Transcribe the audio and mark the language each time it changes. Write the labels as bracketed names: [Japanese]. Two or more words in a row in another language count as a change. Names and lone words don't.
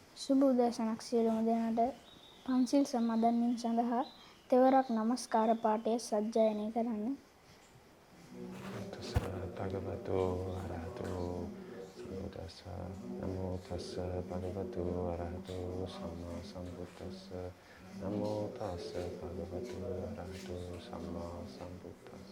[Sinhala] සුබ උදෑසනක් සියලුම දෙනාට. පන්සිල් සමාදන්වීම සඳහා තෙවරක් නමස්කාර පාඨය සජ්ජායනය කරන්න. [Pali] තස්ස භගවතු අරහතෝ සම්බුද්දස්ස නමෝ තස්ස භගවතු අරහතෝ සම්මා සම්බුද්දස්ස නමෝ තස්ස භගවතු අරහතෝ සම්මා සම්බුද්දස්ස